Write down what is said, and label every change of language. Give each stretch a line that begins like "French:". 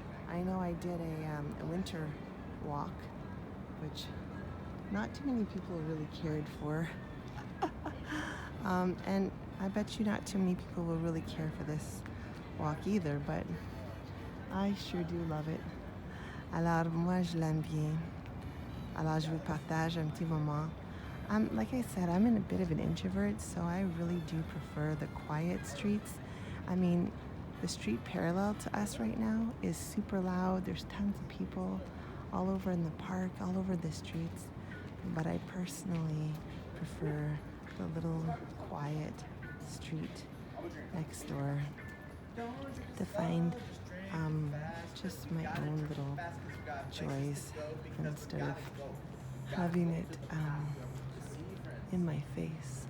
English: I know I did a winter walk, which not too many people really cared for. And I bet you not too many people will really care for this walk either, but I sure do love it.
French: Alors, moi, je l'aime bien. Alors, je vous partage un petit moment.
English: Like I said, I'm a bit of an introvert, so I really do prefer the quiet streets. I mean, the street parallel to us right now is super loud. There's tons of people all over in the park, all over the streets. But I personally prefer the little quiet street next door to find just my own little joys instead of having it in my face.